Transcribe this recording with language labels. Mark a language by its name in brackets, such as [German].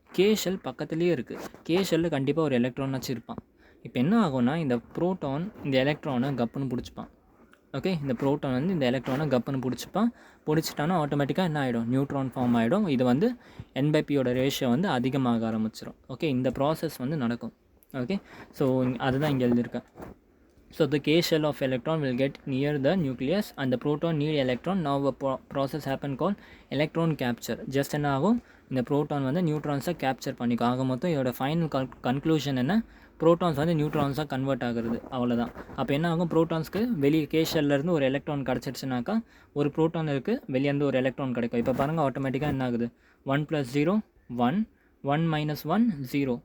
[Tamil] Castle பக்கத்துலேயே இருக்குது, கேஷலில் கண்டிப்பாக ஒரு எலக்ட்ரான் வச்சுருப்பான். இப்போ என்ன ஆகும்னா, இந்த ப்ரோட்டான் இந்த எலக்ட்ரானை கப்புன்னு பிடிச்சிப்பான். ஓகே, இந்த ப்ரோட்டான் வந்து இந்த எலக்ட்ரானை கப்புன்னு பிடிச்சிட்டானா ஆட்டோமேட்டிக்காக என்ன ஆகிடும், நியூட்ரான் ஃபார்ம் ஆகிடும். இது வந்து N/P ரேஷியோ வந்து அதிகமாக ஆரம்பிச்சிடும். ஓகே, இந்த ப்ராசஸ் வந்து நடக்கும். ஓகே, ஸோ அதுதான் இங்கே எழுதியிருக்கேன். [English] So the K shell of electron will get near the nucleus and the proton need electron. Now a process happen called electron capture. [Tamil] Just என்ன ஆகும், இந்த ப்ரோட்டான் வந்து நியூட்ரான்ஸை கேப்சர் பண்ணிக்கும். ஆக மொத்தம் இதோட ஃபைனல் கன்க்ளூஷன் என்ன, ப்ரோட்டான்ஸ் வந்து நியூட்ரான்ஸாக கன்வெர்ட் ஆகுறது, அவ்வளோதான். அப்போ என்ன ஆகும், ப்ரோட்டான்ஸ்க்கு வெளியே கேஷல்லேருந்து ஒரு எலக்ட்ரான் கிடச்சிருச்சுனாக்கா, ஒரு ப்ரோட்டான் இருக்குது, வெளியேருந்து ஒரு எலக்ட்ரான் கிடைக்கும். இப்போ பாருங்கள், ஆட்டோமேட்டிக்காக என்ன ஆகுது, 1 + 0 1 1 - 1 0.